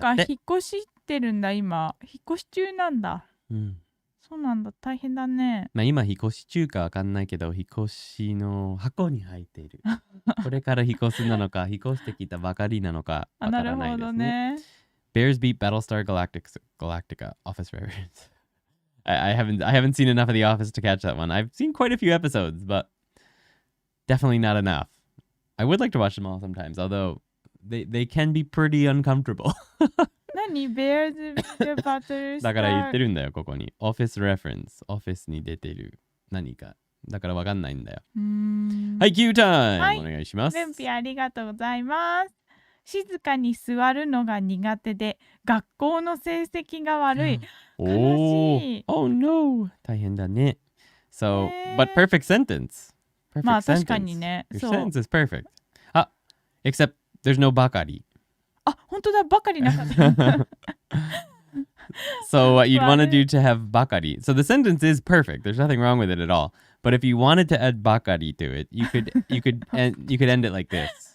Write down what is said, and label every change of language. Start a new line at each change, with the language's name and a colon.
Japanese: そうか、引っ越してるんだ、今。引っ越し中なんだ。うん。そうなんだ、大変だね。まあ今、引っ越し中かわかんないけど、引っ越しの箱に入っている。これから引っ越すなのか、引っ越してきたばかりなのかわからないですね。
English: Bears beat Battlestar Galactica office reference. I haven't seen enough of The Office to catch that one. I've seen quite a few episodes, but definitely not enough. I would like to watch them all sometimes, although they can be pretty uncomfortable.
Japanese: 何？Bears Battlestar だから言ってるんだよ、ここに。Office reference。 Office に出てる何か。だからわかんないんだよ。はい、Q タイム、はい、お願いします。レンピありがとうございます。静かに座るのが苦手で、学校の成績が悪い。悲しい。
English: Oh no!
Japanese: 大変だね。
English: So, but perfect sentence. Perfect
Japanese: まあ
English: sentence.
Japanese: 確かにね。
English: Your sentence is perfect. あ、except there's no ばかり。
Japanese: あ、本当だ、ばかりなかった。
English: So what you'd want to do to have bakari. So the sentence is perfect. There's nothing wrong with it at all. But if you wanted to add bakari to it, you could end it like this.